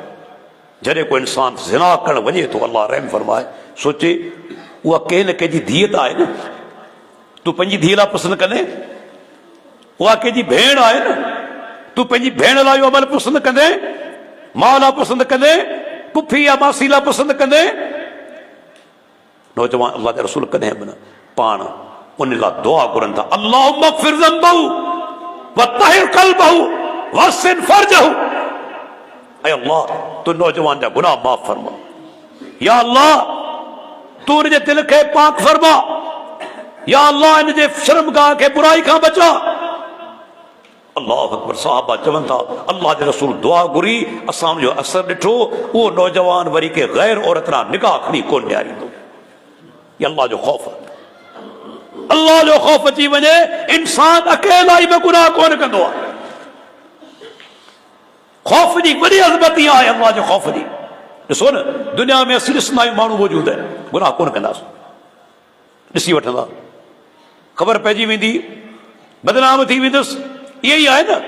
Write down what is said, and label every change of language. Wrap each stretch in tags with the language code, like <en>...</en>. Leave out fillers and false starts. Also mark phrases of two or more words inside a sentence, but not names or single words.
<sd>जॾहिं को इंसान ज़िना करणु वञे थो, अल्लाह रहम फरमाए, सोचे उहा कंहिं न कंहिंजी धीअ त आहे न, तूं पंहिंजी धीअ लाइ पसंदि कंदे? उहा कंहिंजी भेण आहे न, तूं पंहिंजी भेण लाइ इहो अमल पसंदि कंदे? माउ लाइ पसंदि कंदे? पुफी या मासी लाइ पसंदि कंदे? नौजवान अल्लाह जा रसूल कॾहिं बि न, पाण उन लाइ दुआ घुरनि था,</sd> <ar>اللهم اغفر ذنبه وطهر قلبه وحصن فرجه.</ar> <sd>ऐ अल्लाह, तू नौजवान जा गुनाह माफ़ फरमा। या अल्लाह, तू उनजे दिल खे पाक फरमा। या अल्लाह, इनजे शर्मगाह खे बुराई खां बचा।</sd> <ar>الله أكبر.</ar> <sd>साहबा चवनि था, अल्लाह जे रसूल दुआ घुरी, असां जो असर ॾिठो, उहो नौजवान वरी के गैर औरत ना निगाह खणी कोन ॾियारींदो। ये अल्लाह जो खौफ, अल्लाह जो खौफ अची वञे, इंसान अकेला ई बि गुनाह कोन कंदो आहे। खौफ जी वॾी अज़मत इहा आहे, अल्लाह जो खौफ जी। ॾिसो न, दुनिया में असीं ॾिसंदा आहियूं माण्हू मौजूद आहिनि, गुनाह कोन कंदासीं, ॾिसी वठंदा, ख़बर पइजी वेंदी, बदनाम थी वेंदुसि, इहे ई आहे न।</sd>